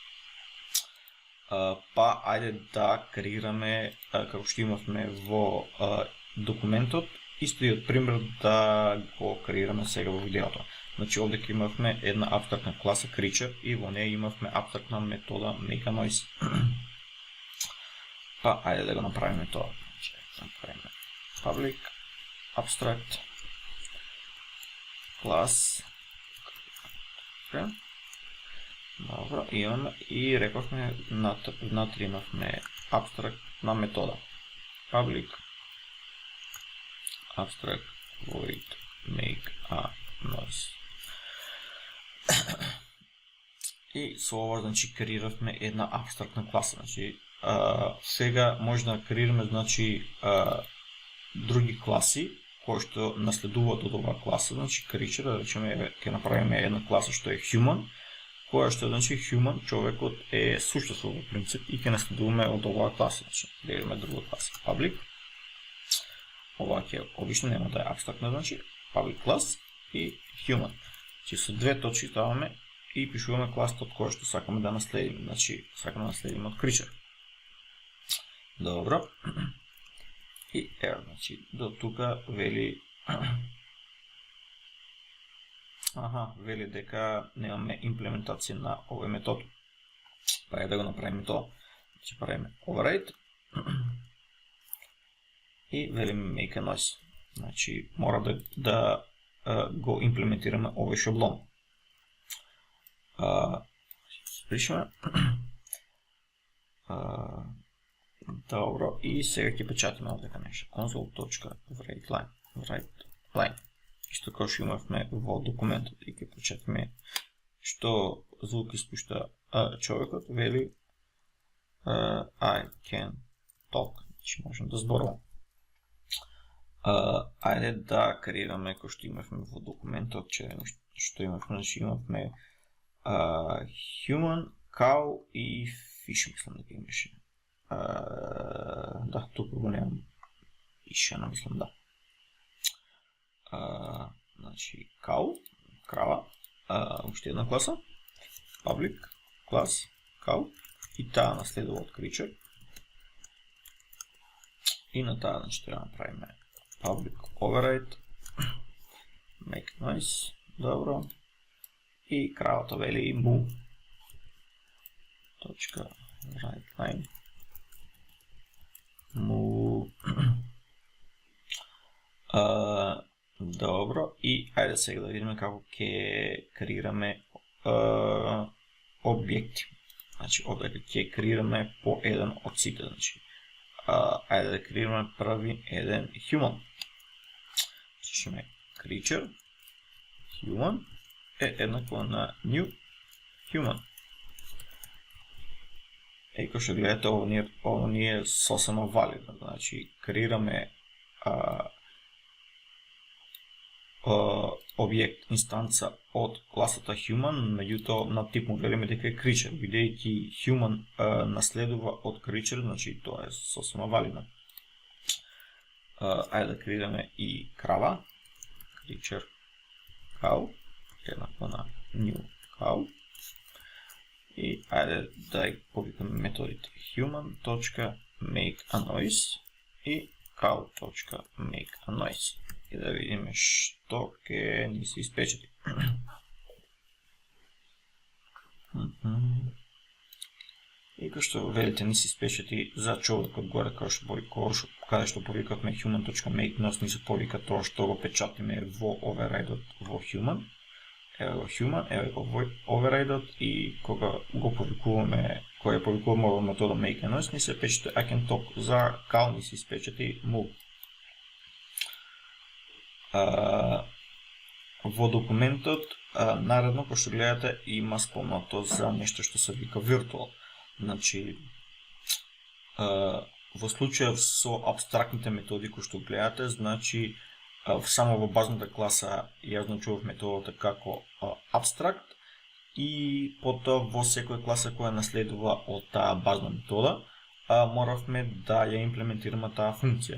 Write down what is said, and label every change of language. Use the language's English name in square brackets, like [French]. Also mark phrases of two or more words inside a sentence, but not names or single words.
[Macedonian] Ајде да креираме, како што имавме во документот, истиот пример да го креираме сега во видеото. Значи, овде имавме една абстрактна класа creature и во неја имавме абстрактна метода makeANoise. Ајде да го направиме тоа. Значи, направиме [English] public abstract class. [Macedonian] Добро, имаме и рековме внатре имавме абстрактна метода [English] public abstract void makeANoise. [Macedonian] И со ова, значи, креиравме една абстрактна класа. Значи, сега може да креираме, значи, други класи кои што наследуваат од оваа класа. Значи, creature, да речеме, ќе направиме една класа што е human, која што значи human, човекот е суштество во принцип и ќе наследуваме од оваа класа, значи делиме друга класа, public. Ова ќе обично нема да е абстрактно, значи [English] public class [Macedonian] и human. Значи со две точки ставаме и пишуваме класата од која што сакаме да наследиме, значи сакаме да наследиме од creature. Добро. И ево, значи до тука вели вели дека немаме имплементација на овој метод. Па е да го направиме тоа. Значи правиме override и велиме [English] make a noise. [Macedonian] Значи мора да го имплементираме овој шаблон. Спришаме. Добро, и сега ќе печатиме овдека нешто. console.writeLine. Исто како што имавме во документот и ќе печатиме што звук испушта човекот, вели [English] I can talk, [Macedonian] значи можем да зборувам. Ајде да креираме кој што имавме во документот, што имавме, значи имавме human, cow и fish, мислам дека имаше. Да, тука го немам пишено, мислам, да. Значи, cow, крава, уште една класа, public, клас, cow, и таа наследува од creature. И на таа, значи, треба да направиме [English] public override, make noise, [Macedonian] добро, и кравата вели mu, точка, writeLine, mu, добро, и ајде сега да видиме како ќе креираме објекти. Значи, овде ќе креираме по еден од сите, значи. Ајде да креираме први еден human. Пишеме [English] creature human [Macedonian] е еднакво на [English] new human. [Macedonian] И како што гледате, ово ни е сосема валидно. Значи, креираме објект, инстанца од класата human, меѓутоа на тип му велиме дека е creature, бидејќи human наследува од creature, значи тоа е сосема валидно. Ајде да креираме и крава, [English] creature cow, [Macedonian] еднакво на [English] new cow, [Macedonian] и ајде да повикаме методите human.makeAnoise и cow.makeAnoise. И да видиме што ќе ни се испечати. И како што велите ни се испечати за човекот горе, каде што повикавме human.makeNoise, ни се повика тоа што го печатиме во override-от во human. Ево го human, ево го override-от, и кога го повикуваме, кога ја повикуваме во метода makeAnoise, ни се печати [English] I can talk. [Macedonian] За cow ни се испечати mu. Во документот, наредно, кој што гледате, има спомнато за нешто што се вика virtual. Значи, во случај со абстрактните методи кои што гледате, значи, само во базната класа ја означував методата како абстракт, и потоа во секоја класа која наследува од таа базна метода, моравме да ја имплементираме таа функција.